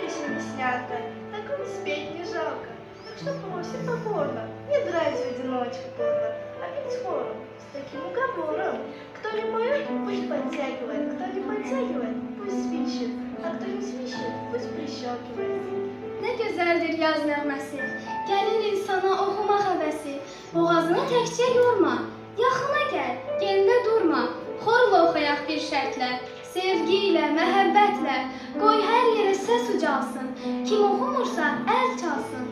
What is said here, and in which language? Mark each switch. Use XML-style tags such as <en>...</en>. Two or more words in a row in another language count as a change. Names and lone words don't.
<ru>снятка, так и успеть не жалко. Так что просит покорно, не драть в одиночку порно, а петь хором с таким уговором. Кто не поет, пусть подтягивает, кто не подтягивает, pусть свищет, а кто не свищет, pусть прищелкивает.</ru> <az>Nə gözəldir yaz nəğməsi, gəlir insana oxumaq həvəsi. Boğazını təkcə yorma, yaxına gəl, yerində durma. Xorla oxuyaq bir şərtlə, sevgi ilə, məhəbbətlə. Qoy hər yerə səs ucalsın, kim oxumursa əl çalsın.</az>